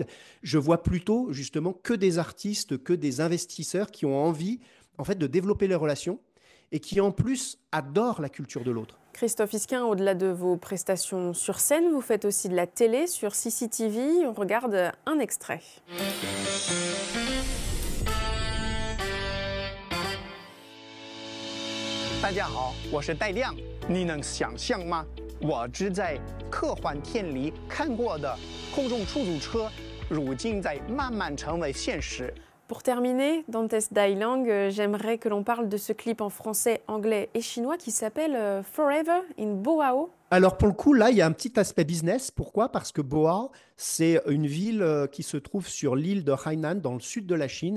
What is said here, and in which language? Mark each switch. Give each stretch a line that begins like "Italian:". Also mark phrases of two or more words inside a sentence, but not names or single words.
French: Je vois plutôt justement que des artistes, que des investisseurs qui ont envie en fait de développer les relations et qui en plus adorent la culture de l'autre. Christophe Isquin, au-delà de vos prestations sur scène, vous faites aussi de la télé sur CCTV. On regarde un extrait.
Chinese: 大家好，我是戴亮。你能想象吗？我只在科幻片里看过的空中出租车，如今在慢慢成为现实。
French: Pour terminer, Dantes Dailang, j'aimerais que l'on parle de ce clip en français, anglais et chinois qui s'appelle Forever in Boao. Alors pour le coup, là, il y a un petit aspect business. Pourquoi? Parce que Boao, c'est une ville qui se trouve sur l'île de Hainan, dans le sud de la Chine.